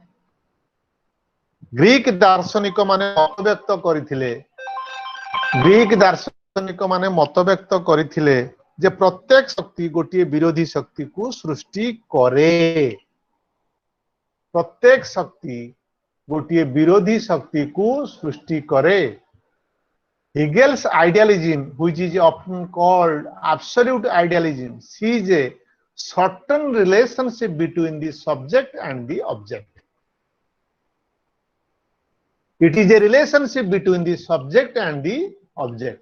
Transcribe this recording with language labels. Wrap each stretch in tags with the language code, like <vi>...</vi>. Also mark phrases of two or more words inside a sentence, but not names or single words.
<or>ଗ୍ରୀକ ଦାର୍ଶନିକ ମାନେ ମତବ୍ୟକ୍ତ କରିଥିଲେ ଯେ ପ୍ରତ୍ୟେକ ଶକ୍ତି ଗୋଟିଏ ବିରୋଧୀ ଶକ୍ତିକୁ ସୃଷ୍ଟି କରେ। ପ୍ରତ୍ୟେକ ଶକ୍ତି ଗୋଟିଏ ବିରୋଧୀ ଶକ୍ତିକୁ ସୃଷ୍ଟି କରେ।</or> <en>Hegel's idealism, which is often called absolute idealism, sees a certain relationship between the subject and the object. It is a relationship between the subject and the object.</en>